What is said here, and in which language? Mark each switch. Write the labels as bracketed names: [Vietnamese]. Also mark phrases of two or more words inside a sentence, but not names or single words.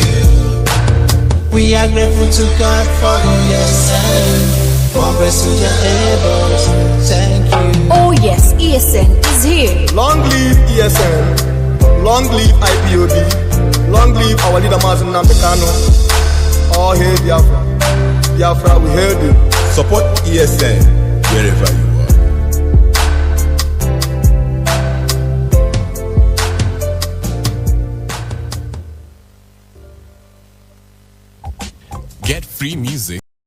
[English] We are grateful to God for ESN. More grace to your neighbors. Thank you. Oh yes, ESN is here. Long live ESN. Long live IPOB. Long live our leader Mazi Nnamdi Kanu. All hail Biafra. Biafra, we hail you. Support ESN wherever you are. Get free music.